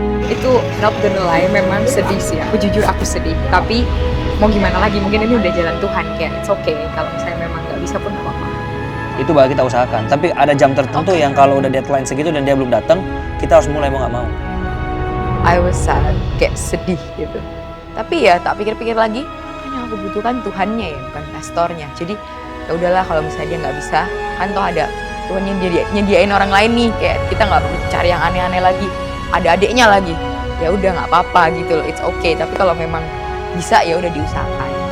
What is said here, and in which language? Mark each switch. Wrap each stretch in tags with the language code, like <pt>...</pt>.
<id>Itu</id> <en>not gonna lie,</en> <id>memang sedih sih. Aku jujur aku sedih. Tapi mau gimana lagi, mungkin ini udah jalan Tuhan, kayak</id> <en>it's okay.</en> <id>Kalau misalnya memang nggak bisa pun nggak apa-apa. Itu bakal kita usahakan. Tapi ada jam tertentu yang kalau udah deadline segitu dan dia belum datang, kita harus mulai mau nggak mau.</id> <en>I was sad,</en> <id>kayak sedih gitu. Tapi ya tak pikir-pikir lagi, kan yang aku butuhkan Tuhannya ya, bukan pastornya. Jadi ya udahlah, kalau misalnya dia nggak bisa, kan toh ada Tuhan yang nyediain orang lain nih, kayak kita nggak perlu cari yang aneh-aneh lagi. Ada adiknya lagi, ya udah nggak apa-apa gitu loh,</id> <en>it's okay.</en> <id>Tapi kalau memang bisa ya udah diusahakan.</id>